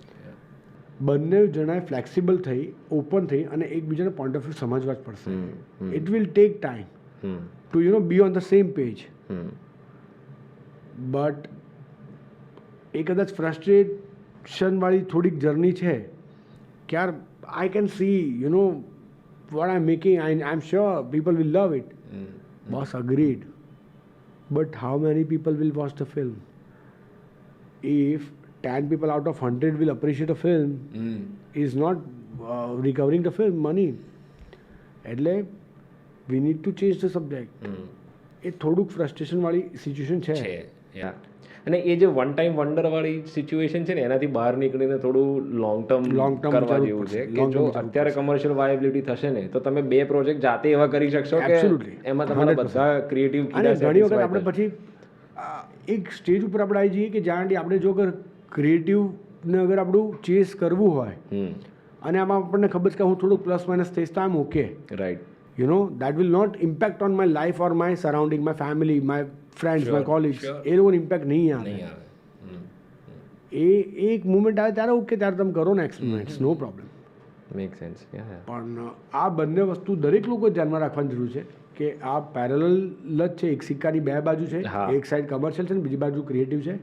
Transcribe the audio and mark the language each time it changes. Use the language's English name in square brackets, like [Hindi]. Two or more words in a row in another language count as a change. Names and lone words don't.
[Gujarati] બંને જણાએ ફ્લેક્સિબલ થઈ, ઓપન થઈ અને એકબીજાને [English] point of view [Gujarati] સમજવા જ પડશે. [English] It will take time to be on the same page. [Gujarati] બટ એ કદાચ ફ્રસ્ટ્રેશનવાળી થોડીક જર્ની છે કે યાર [English] I can see what I'm making, I'm sure people will love it. Boss agreed. But how many people will watch the film? If 10 people out of 100 will appreciate a film, is not recovering the film money. એટલે we need to change the subject. [Gujarati] એ થોડુંક ફ્રસ્ટ્રેશન વાળી સિચ્યુએશન છે. અને એ જે [English] one time wonder [Gujarati] વાળી સિચ્યુએશન છે ને એનાથી બહાર નીકળીને થોડું [English] long term [Gujarati] કરવા જેવું છે કે જો અત્યારે [English] commercial viability [Gujarati] થશે ને તો તમે બે પ્રોજેક્ટ જાતે એવા કરી શકશો કે એમાં તમારા બધા ક્રિએટિવ અને ઘણી વખત આપણે પછી એક સ્ટેજ ઉપર આપણે આવી જઈએ કે જ્યાં આપણે જો અગર ક્રિએટિવને અગર આપણું ચેસ કરવું હોય અને આમાં આપણને ખબર છે કે હું થોડુંક [English] plus minus [Gujarati] થઈશ તો [English] I am OK. [Gujarati] રાઈટ. [English] that will not impact on my life or my surrounding, my family, my friends, my colleagues. [Gujarati] એ લોકોને ઇમ્પેક્ટ નહીં આવે. એ એક મુમેન્ટ આવે ત્યારે ઓકે, ત્યારે તમે કરો ને એક્સપેરિમેન્ટ્સ, [English] no problem. Make sense. [Gujarati] પણ આ બંને વસ્તુ દરેક લોકો ધ્યાનમાં રાખવાની જરૂર છે કે આ પેરેલલ જ છે, એક સિક્કાની બે બાજુ છે. એક સાઈડ કમર્શિયલ છે ને બીજી બાજુ ક્રિએટિવ છે.